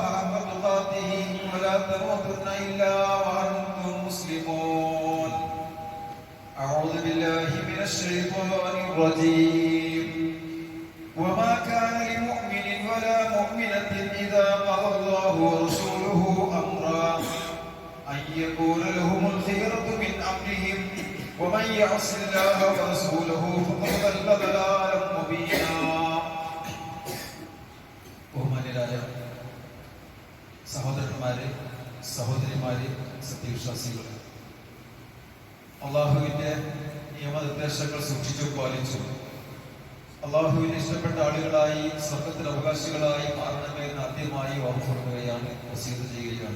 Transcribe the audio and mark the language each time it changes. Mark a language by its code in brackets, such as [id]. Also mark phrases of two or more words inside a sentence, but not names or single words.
[ar] حق تقاته ولا تموتن إلا وأنتم مسلمون أعوذ بالله من الشيطان الرجيم وما كان لمؤمن ولا مؤمنة إذا قضى الله ورسوله أمرا أن يكون لهم الخيرة من أمرهم ومن يعص الله ورسوله فقد ضل ضلالا مبينا [ml] ബഹുമാന്യരായ സഹോദരന്മാരെ, സഹോദരിമാരെ, സത്യവിശ്വാസികൾ, അള്ളാഹുവിന്റെ നിയമനിർദ്ദേശങ്ങൾ സൂക്ഷിച്ചു പാലിച്ചു അള്ളാഹുവിന് ഇഷ്ടപ്പെട്ട ആളുകളായി സ്വർഗത്തിന് അവകാശികളായി മാറണമെന്ന് ആദ്യമായി ഓർമ്മപ്പെടുത്തുകയാണ്, വസീയത്ത് ചെയ്യുകയാണ്.